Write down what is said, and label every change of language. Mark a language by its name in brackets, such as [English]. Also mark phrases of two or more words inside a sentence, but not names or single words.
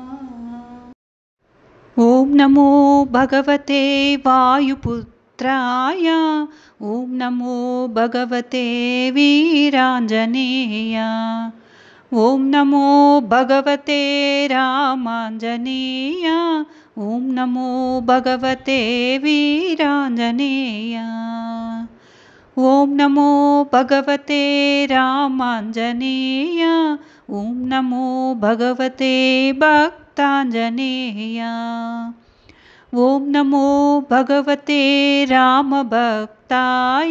[Sanskrit] ఓం నమో భగవతే వాయుపుత్రాయ, ఓం నమో భగవతే వీరాంజనేయ, ఓం నమో భగవతే రామాంజనేయ, ఓం నమో భగవతే వీరాంజనేయ. ॐ नमो भगवते रामाञ्जनेय। ॐ नमो भगवते भक्ताञ्जनेय। ॐ नमो भगवते रामभक्ताय।